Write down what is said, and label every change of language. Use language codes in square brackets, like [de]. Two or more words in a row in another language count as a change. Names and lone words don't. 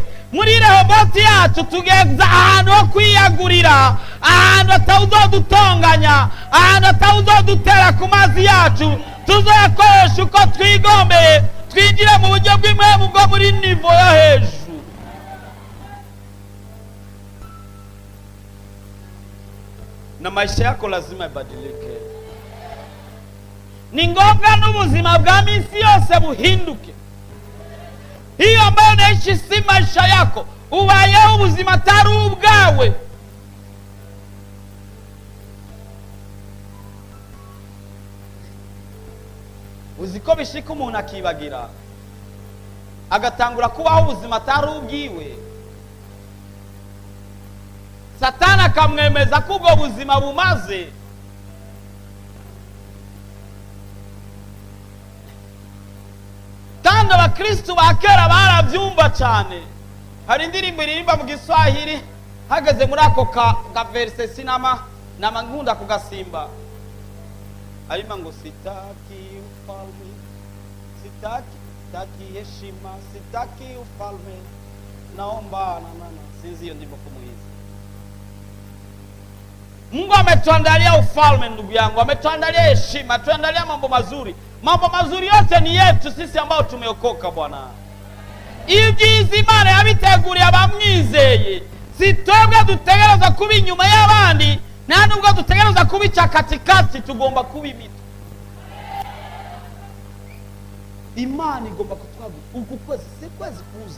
[rn] Muri Rehoboti yacu tugeza ahantu ho kwiyagurira, ahantu atawuzodutonganya, ahantu atawuzodutera ku mazi yacu, tuzoyakoresha uko twigombeye, twinjire mu buryo bw'impwemu bwo muri nivo yo hejuru. [sw] Na maisha yako lazima ibadilike. [rn] Ni ngombwa n'ubuzima bwa minsi yose buhinduke. [sw] Hiyo ambayo naishi si maisha yako, [rn] ubayeho ubuzima atari ubwawe. Uziko bishika umuntu akibagira, agatangura kubaho ubuzima atari ubwiwe. Satani akamwemeza ko ubwo buzima bumaze. Kandi abakristu ba kera barabyumva cyane. Hari indirimbo iririmba mu Giswahili, hageze muri ako ka verse sinama nkunda kugasimba, arima ngo [sw] sitaki ufalme, sitaki heshima, sitaki ufalme, naomba [rn] sinzi [sw] hiyo ndivyo kumuiza. Mungu ametuandalia ufalme ndugu yangu, ametuandalia heshima, ametuandalia mambo mazuri. Mambo mazuri yote ni yetu sisi ambao tumeokoka Bwana. [rn] Ibyiza Imana yabiteguriye abamwizeye. Si twebwe dutegereza kuba inyuma y'abandi, nta nubwo dutegereza kubica katikati, tugomba kuba imito. Imana igomba kutwagura. Uku kwezi si kwezi kuza.